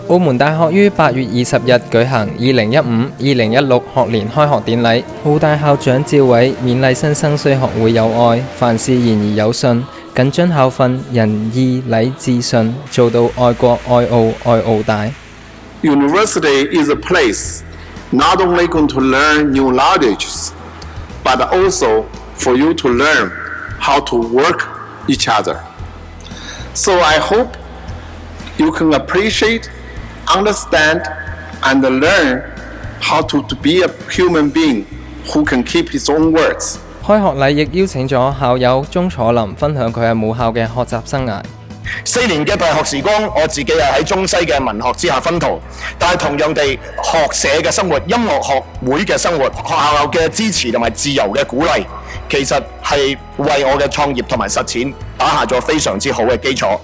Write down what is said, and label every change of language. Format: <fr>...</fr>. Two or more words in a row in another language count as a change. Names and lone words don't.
<yue>澳門大學於8月20日舉行2015-2016學年開學典禮，澳大校長趙偉勉勵新生須學會友愛，凡事言而有信，謹遵校訓，仁義禮智信，做到愛國愛澳愛澳大。</yue> <en>University is a place not only going to learn new knowledge, but also for you to learn how to work each other. So I hope you can appreciate, understand, and learn how to be a human being who can keep his own words.</en> <yue>開學禮亦邀請咗校友鐘楚林分享佢喺母校嘅學習生涯。 4年嘅大學時光，我自己係喺中西嘅文學之下薰陶，但係同樣地，學社嘅生活、音樂學會嘅生活、學校嘅支持同埋自由嘅鼓勵，其實係為我嘅創業同埋實踐打下咗非常之好嘅基礎。</yue>